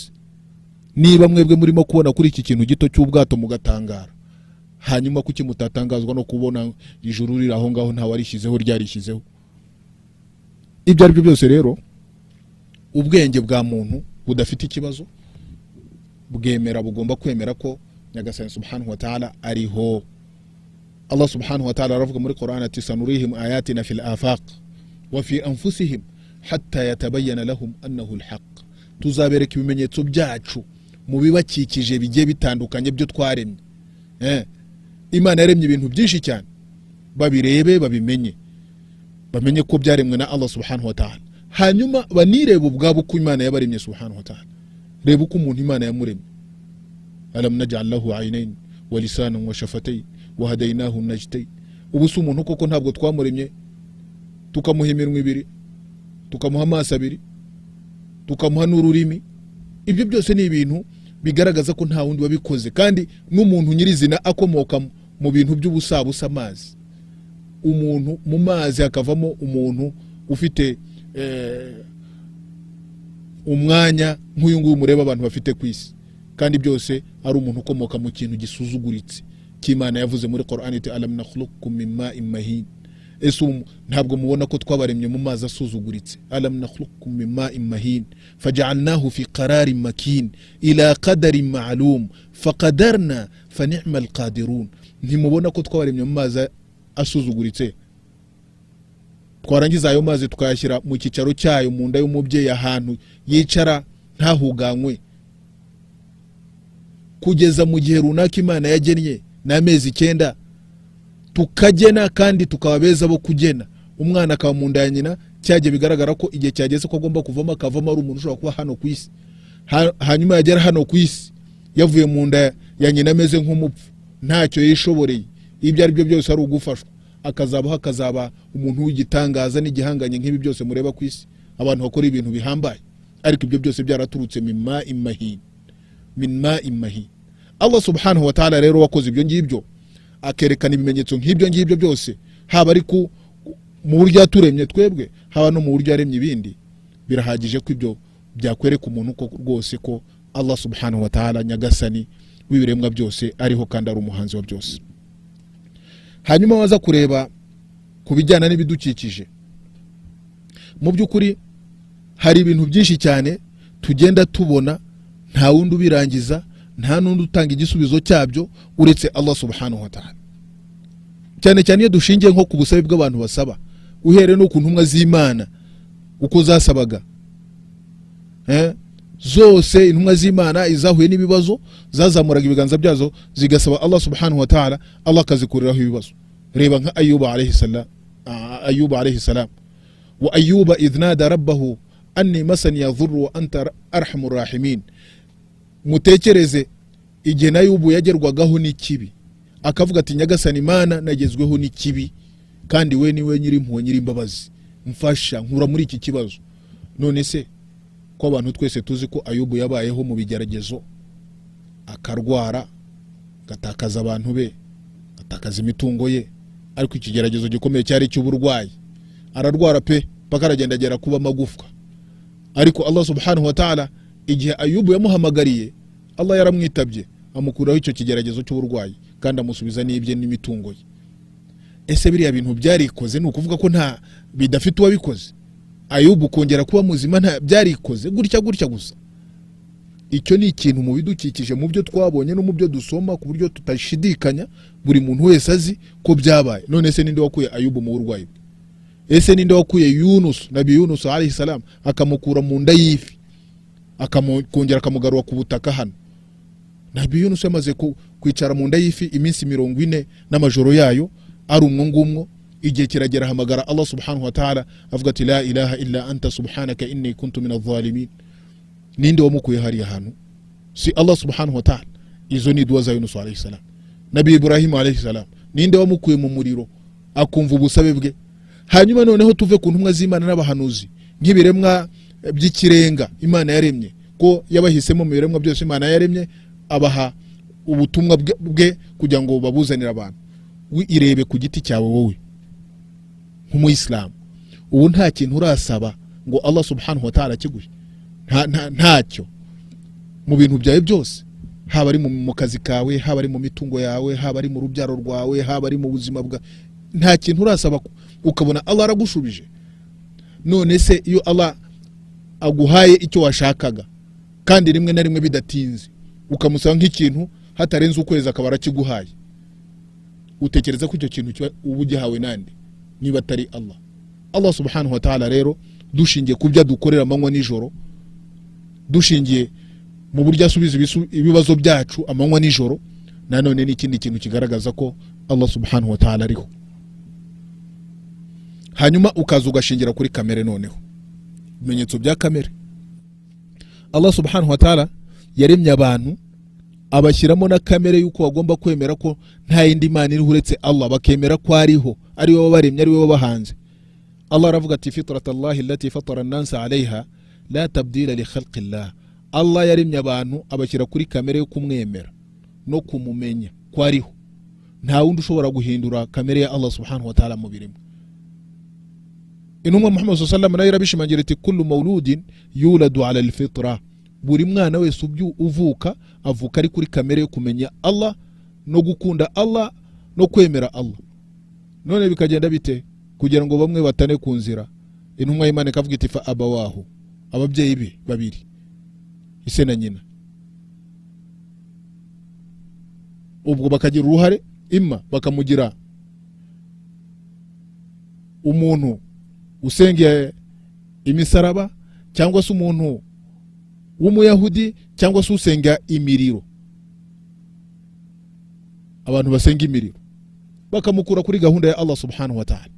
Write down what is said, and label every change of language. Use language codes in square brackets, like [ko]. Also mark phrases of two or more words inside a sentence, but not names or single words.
[rw] Niba mwebwe murimo kubona kuri iki kintu gito cy'ubwato mugatangara, hanyuma kuki mutatangazwa no kubona ijuru riri aho ngaho nta warishyizeho ryarishyizeho? Ibyo ari byo byose rero ubwenge bwa muntu budafite ikibazo bwemera, bugomba kwemera ko Nyagasani [ar] سبحانه وتعالى [rw] ariho. [ar] الله سبحانه وتعالى [rw] aravuga muri Qur'an ati [ar] سنريهم آياتنا في الآفاق وفي أنفسهم حتى يتبين لهم أنه الحق. [rw] Tuzabereka ibimenyetso byacu mu bibakikije bigiye bitandukanye byo twaremye. Imana yaremye ibintu byinshi cyane, babirebe babimenye, bamenye ko byaremwe na Allah [ar] سبحانه وتعالى. [rw] Hanyuma banireba ubwabo ko Imana yabaremye [ar] سبحانه وتعالى. [rw] Reba uko umuntu Imana yamuremye. [ar] ألم نجعل له عينين ولسانا وشفتين وهديناه النجدين. [rw] Ubuso umuntu koko ntabwo twamuremye tukamuha iminwa ibiri, tukamuha amaso abiri, tukamuha n'ururimi? Ibyo byose ni ibintu bigaragaza ko nta wundi wabikoze, kandi n'umuntu nyirizina akomoka mu bintu by'ubusabusa amazi. Umuntu mu mazi hakavamo umuntu ufite umwanya nk'uyu nguyu mureba abantu bafite kwisi, kandi byose ari umuntu ukomoka mu kintu gisuzuguritse cy'Imana yavuze muri Qur'an iti [ar] ألم نخلقكم من ماء مهين. [rw] Ntabwo mubona ko twabaremye mu mazi asuzuguritse? [ar] ألم نخلقكم من ماء مهين فجعلناه في قرار مكين إلى قدر معلوم فقدرنا فنعم القادرون. [rw] Ntimubona ko twabaremye mu mazi asuzuguritse? Twarangiza ayo mazi tukayashyira mu kicaro cyayo mu nda y'umubyeyi ahantu yicara ntahuganywe, kugeza mu gihe runaka Imana yagennye n'amezi 9, tukagena kandi tukababeza bo kugena. Umwana akaba mu nda ya nyina, cyaje bigaragara ko igihe cyageze ko agomba kuvamo, akavamo ari umuntu ushobora kuba hano ku isi. Hanyuma yagera hano ku isi yavuye mu nda ya nyina ameze nk'umupfu, ntacyo yishoboreye. Ibyo ari byo byose ari ugufashwa, akazaba umuntu w'igitangaza n'igihanganye nk'ibi byose mureba ku isi. Abantu bakora ibintu bihambaye, ariko ibyo byose byaraturutse [ar] من ماء مهين. [rw] Allah [ar] سبحانه وتعالى [rw] rero wakoze ibyo ngibyo, akerekana ibimenyetso nk'ibyo ngibyo byose, haba ari mu buryo yaturemye twebwe, haba no mu buryo yaremye ibindi. Birahagije ko ibyo byakwereka umuntu ko rwose ko Allah [ar] سبحانه وتعالى [rw] Nyagasani w'ibiremwa byose ariho kandi ari umuhanzi wa byose. Hanyuma waza kureba ku bijyana n'ibidukikije, mu by'ukuri hari ibintu byinshi cyane tugenda tubona, nta wundi ubirangiza, nta n'undi utanga igisubizo cyabyo uretse Allah [ar] سبحانه وتعالى. [rw] Cyane cyane iyo dushingiye nko ku busabe bw'abantu basaba, uhere no ku ntumwa z'Imana uko zasabaga. Zose intumwa z'Imana izahuye n'ibibazo zazamuraga ibiganza byazo zigasaba Allah [ar] سبحانه وتعالى, [rw] Allah akazikuriraho ibibazo. Reba nka [ar] أيوب عليه السلام وأيوب إذ نادى ربه أني مسني الضر وأنت أرحم الراحمين. [rw] Mutekereze igihe na Ayubu yagerwagaho n'ikibi, akavuga ati Nyagasani Imana nagezweho n'ikibi, kandi we niwe nyiri impuhwe nyiri imbabazi, mfasha nkura muri iki kibazo. None se ko abantu twese tuzi ko Ayubu yabayeho mu bigeragezo, akarwara, gatakaza abantu be, gatakaza imitungo ye, ariko ikigeragezo gikomeye cyari cy'uburwayi. Ararwara pe paka aragenda agera kuba magufwa, ariko Allah [ar] سبحانه وتعالى [rw] igihe Ayubu yamuhamagariye, Allah yaramwitabye amukuraho icyo kigeragezo cy'uburwayi, kandi amusubiza n'ibye n'imitungo ye. Ese biriya bintu byarikoze? Ni ukuvuga ko nta bidafite uwabikoze? Ayubu kongera kuba muzima nta byarikoze gutya gusa? Icyo ni ikintu mu bidukikije, mu byo twabonye no mu byo dusoma, ku buryo tutashidikanya, buri muntu wese azi ko byabaye. None se ninde wakuye Ayubu mu burwayi? Ese ninde wakuye Nabi Yunus [ar] عليه السلام [rw] akamukura mu nda y'ifi, akamukongera akamugarura ku butaka hano? Nabi Yunus yamaze kwicara mu nda y'ifi iminsi 40 n'amajoro yayo ari umwungumwo. Igihe kiragera hamagara [ar] الله سبحانه وتعالى [rw] avuga ati [ar] لا إله إلا أنت سبحانك إني كنت من الظالمين. [rw] Ninde wamukuye hariya hantu? [ar] Si الله سبحانه وتعالى. [rw] Izo ni dua za Yunus [ar] عليه السلام. [rw] Nabi Ibrahim [ar] عليه السلام, [rw] ninde wamukuye mu muriro akumva ubusabe bwe? Hanyuma noneho tuve ku ntumwa z'Imana n'abahanuzi nk'ibiremwa by'ikirenga Imana yaremye, ko yabahisemo mu biremwa byose Imana yaremye, abaha ubutumwa bwe kugira ngo babuzanire abantu. Irebe ku giti cyawe wowe nk'umuyisilamu, ubu nta kintu urasaba ngo Allah [ar] سبحانه وتعالى [rw] kiguhe? Ntacyo mu bintu byawe byose. haba ari mu kazi kawe, haba ari mu mitungo yawe, haba ari mu rubyaro rwawe, haba ari mu buzima bwa, nta kintu urasaba ukabona Allah aragushubije. None se iyo Allah aguhaye icyo washakaga kandi rimwe na rimwe bidatinze, ukamusaba nk'ikintu hatarenze ukwezi akaba arakiguhaye, utekereza ko icyo kintu uba ugihawe nande niba atari Allah? Allah [ar] سبحانه وتعالى [rw] rero dushingiye ku byo dukorera amanywa nijoro, dushingiye mu buryo asubiza ibibazo byacu amanywa nijoro, nanone n'ikindi kintu kigaragaza ko Allah [ar] سبحانه وتعالى [rw] ariho. Hanyuma ukaza ugashingira kuri kamere. Noneho ibimenyetso bya kamere, Allah [ar] سبحانه وتعالى [rw] yaremye abantu abashyiramo na kamere yuko bagomba kwemera ko nta yindi mana iriho uretse Allah, bakemera ko ariho, ari we wabaremye, ari we wabahanze. [ar] Allah [rw] aravuga ati [ar] فطرة الله التي فطر الناس عليها لا تبديل لخلق الله. [rw] Allah yaremye abantu abashyira kuri kamere yo kumwemera no kumumenya ko ariho, nta wundi ushobora guhindura kamere ya Allah [ar] سبحانه وتعالى [rw] mu birimo. [ar] Intumwa Muhammad صلى الله عليه وسلم [rw] yarabishimangira ati [ar] كل مولود يولد على الفطرة, [rw] buri mwana wese uvuka avuka ari kuri kamere yo kumenya Allah no gukunda Allah no kwemera Allah. None bikagenda bite kugira ngo bamwe batane ku nzira? Intumwa y'Imana ikavuga iti [ar] فأبواه, [rw] ababyeyi be babiri, ise na nyina, ubwo bakagira uruhare, imma bakamugira umuntu usengeye imisaraba, cyangwa se umuntu w'umuyahudi, cyangwa se usenga imiriro, abantu basenga imiriro, bakamukura kuri gahunda ya Allah [ar] سبحانه وتعالى.